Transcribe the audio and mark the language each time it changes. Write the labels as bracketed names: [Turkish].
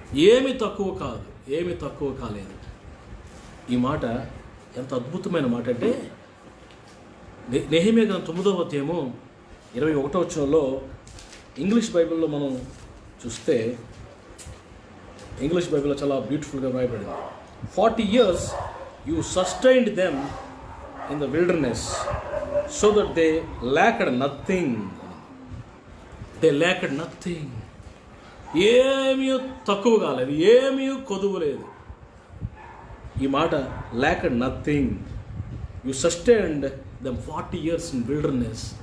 [Telugu] ఏమీ తక్కువ కాదు, ఏమీ తక్కువ కాలేదు. ఈ మాట ఎంత అద్భుతమైన మాట అంటే, నెహెమ్యా గ్రంథం 9వ అధ్యాయము 21వ వచనంలో ఇంగ్లీష్ బైబిల్లో మనం చూస్తే, ఇంగ్లీష్ బైబిల్లో చాలా బ్యూటిఫుల్గా రాయబడింది. [English] 40 years you sustained them in the wilderness so that they lacked nothing. They lacked nothing. [Telugu] ఏమీ తక్కువ కాలేదు, ఏమీ కొదువు లేదు. ఈ మాట [English] lacked nothing. You sustained them 40 years in wilderness.